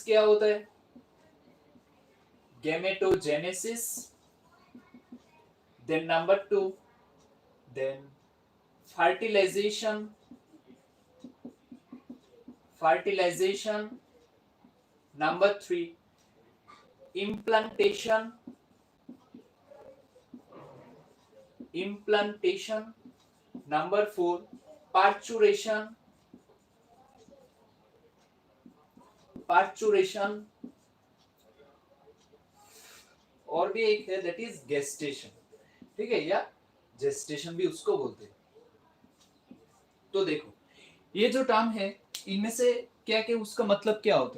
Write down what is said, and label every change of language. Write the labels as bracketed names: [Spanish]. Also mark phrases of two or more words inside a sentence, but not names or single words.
[Hindi] क्या होता है गैमेटोजेनेसिस? [English] Then number 2, then fertilization. नंबर 3, implantation. Number 4, parturition. [Hindi] और भी एक है [English] that is gestation, [Hindi] ठीक है, या जेस्टेशन भी उसको बोलते हैं। तो देखो ये जो टर्म है इनमें से क्या क्या उसका मतलब क्या होता है।